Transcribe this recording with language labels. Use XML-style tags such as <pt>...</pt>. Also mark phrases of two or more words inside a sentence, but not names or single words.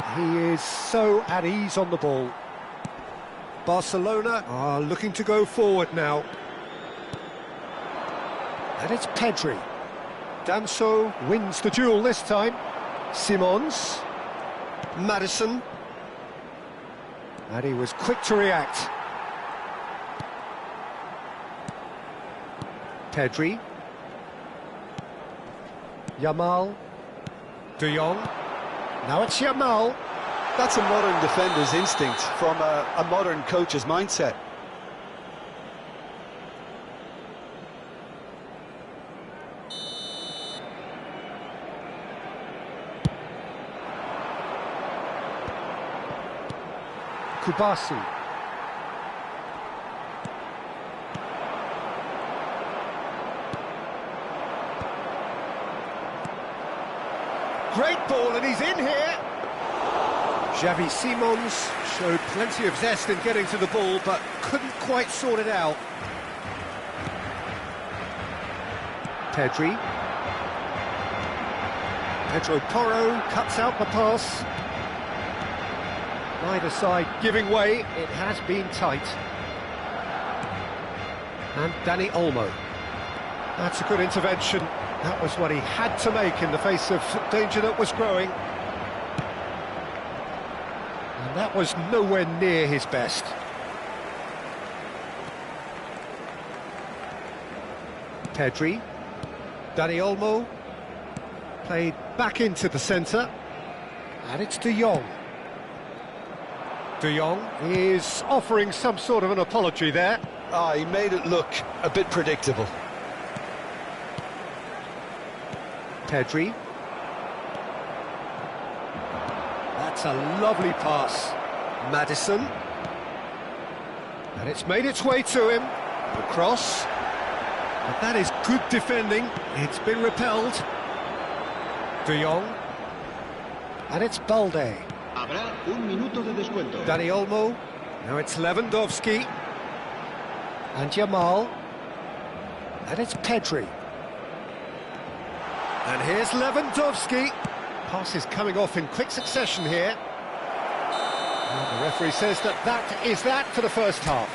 <en>He is so at ease on the ball. Barcelona are looking to go forward now. And it's Pedri. Danso wins the duel this time. Simons. Maddison. And he was quick to react. Pedri. Yamal. De Jong. Now it's Yamal. That's a modern defender's instinct from a modern coach's mindset. Kubasi. Great ball, and he's in here. Xavi Simons showed plenty of zest in getting to the ball, but couldn't quite sort it out. Pedri. Pedro Porro cuts out the pass. Neither side giving way. It has been tight. And Dani Olmo. That's a good intervention. That was what he had to make in the face of danger that was growing. And that was nowhere near his best. Pedri. Dani Olmo. Played back into the centre. And it's De Jong. De Jong is offering some sort of an apology there. He made it look a bit predictable. Pedri. That's a lovely pass. Maddison. And it's made its way to him. The cross. But that is good defending. It's been repelled. De Jong. And it's Balde.</en> <es>Habrá un minuto de descuento.</es> <en>Dani Olmo. Now it's Lewandowski. And Yamal. And it's Pedri. And here's Lewandowski. Pass is coming off in quick succession here. And the referee says that is that for the first half.</en>